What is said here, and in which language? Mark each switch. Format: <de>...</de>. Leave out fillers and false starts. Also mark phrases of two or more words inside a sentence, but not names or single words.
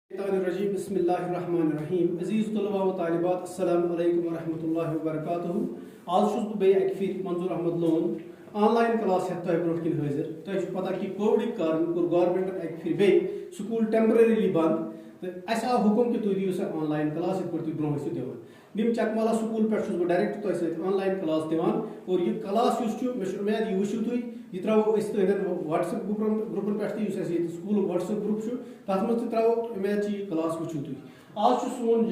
<ar>الرجیم بسم اللہ الرحمن الرحیم</ar> <ur>عزیز طلباء و طالبات</ur> <ar>السلام علیکم ورحمۃ اللہ وبرکاتہ</ar> <ks>آج چھس بہ بیٚیہِ اکہِ پھِرِ منظور احمد لون</ks> <en>online class</en> <ks>ہیتھ تۄہہِ برونٛٹھ کِنۍ حٲضِر تۄہہِ چھُ پتہ کہِ کووِڈٕکۍ کارن کوٚر گورمنٹن اکہِ پھِرِ بیٚیہِ سکوٗل ٹیمپرری بنٛد تہٕ اَسہِ آو حُکم کہِ تُہۍ دِیِو سا</ks> <en>online class</en> <ks>یِتھ پٲٹھۍ تُہۍ برونٛہہ ٲسِو دِوان نِم چکمالا سکوٗل پٮ۪ٹھ چھُس بہٕ ڈایریکٹ تۄہہِ سۭتۍ</ks> <en>online class</en> <ks>دِوان اور یہِ کلاس یُس چھُ مےٚ چھُ اُمید یہِ وٕچھِو تُہۍ یہِ ترٛاوو أسۍ تُہنٛدٮ۪ن وٹس ایپ گرُپن پٮ۪ٹھ تہِ یُس اَسہِ ییٚتہِ سکوٗلُک وٹس ایپ گرُپ چھُ تتھ منٛز تہِ ترٛاوو اُمید چھِ یہِ کلاس وٕچھِو تُہۍ آز چھُ سون</ks>